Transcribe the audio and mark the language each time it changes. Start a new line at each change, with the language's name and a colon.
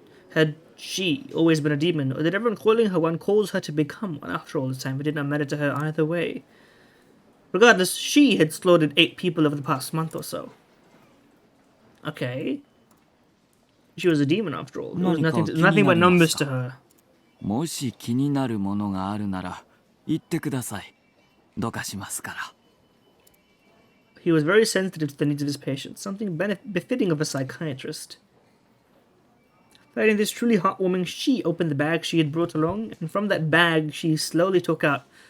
English: Had she always been a demon, or did everyone calling her one cause her to become one? After all this time, it did not matter to her either way. Regardless, she had slaughtered 8 people over the past month or so. Okay. She was a demon after all. It was nothing but numbers to her.
Japanese: もし気になるものがあるなら言ってください。どうかしますから。
English: He was very sensitive to the needs of his patients, something befitting of a psychiatrist. Finding this truly heartwarming, she opened the bag she had brought along, and from that bag she slowly took out.